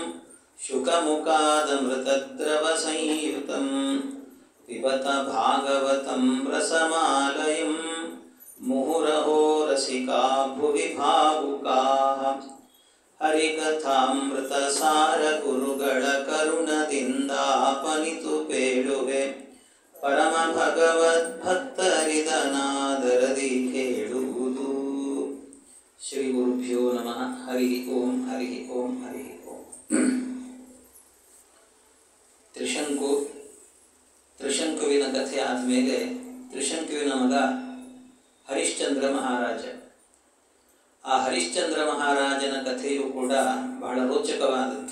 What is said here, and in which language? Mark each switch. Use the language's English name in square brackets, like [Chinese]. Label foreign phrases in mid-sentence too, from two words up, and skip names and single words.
[Sanskrit] शुकमुखादमृतद्रवसंयुतं पिबत भागवतं रसमालयं मुहुरहो रसिका भुवि भावुकाः हरिकथामृतसारगुरुಗಳ [Kannada] ಕರುಣದಿಂದಾಪನಿತು ಪೇಳುವೆ ಪರಮ ಭಗವದ್ಭಕ್ತರಿದನಾದರದಿ ಕೇಳುವುದು. [Sanskrit] ಶ್ರೀ ಗುರುಭ್ಯೋ ನಮಃ. ಹರಿ ಓಂ ಹರಿ ಓಂ ಹರಿ ಓಂ. [Kannada] ತ್ರಿಶಂಕುವಿನ ಕಥೆ ಆದಮೇಲೆ ತ್ರಿಶಂಕುವಿನ ಮಗ ಹರಿಶ್ಚಂದ್ರ ಮಹಾರಾಜ. ಆ ಹರಿಶ್ಚಂದ್ರ ಮಹಾರಾಜನ ಕಥೆಯೂ ಕೂಡ ಬಹಳ ರೋಚಕವಾದದ್ದು.